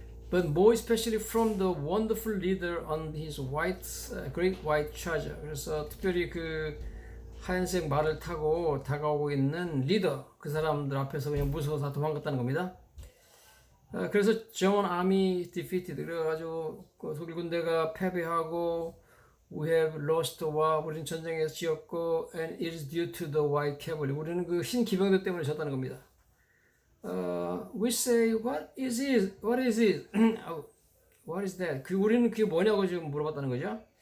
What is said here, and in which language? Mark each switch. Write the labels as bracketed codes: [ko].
[en] But more especially from the wonderful leader on his great white charger. [ko] 그래서 특별히 그 하얀색 말을 타고 다가오고 있는 리더, 그 사람들 앞에서 그냥 무서워서 다 도망갔다는 겁니다. 그래서 [en] German army defeated. [ko] 그래가지고 그 독일 군대가 패배하고 [en] we have lost war. [ko] 우리는 전쟁에서 지었고 [en] and it is due to the white cavalry. [ko] 우리는 그 흰 기병들 때문에 졌다는 겁니다. [en] We say what is it? What is it? What is that? [ko] 우리는 그게 뭐냐고 지금 물어봤다는 거죠.